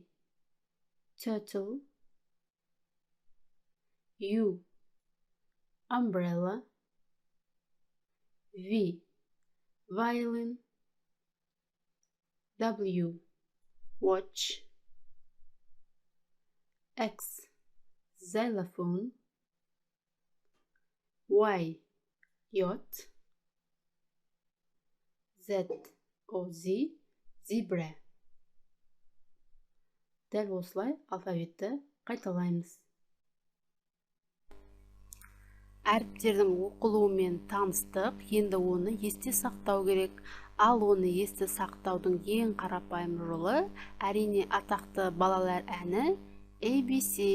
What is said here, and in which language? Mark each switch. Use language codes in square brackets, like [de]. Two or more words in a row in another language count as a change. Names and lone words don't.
[en] Turtle. U. Umbrella. V. Violin. W. Watch. X. Xylophone. Y. Yacht. Z. O. Z. Zebra. [kk] Дәл осылай алфавитті қайталаймыз. Әріптердің оқылуымен таныстық, енді оны есте сақтау керек. Ал оны есте сақтаудың ең қарапайым жолы әрине атақты балалар әні ABC.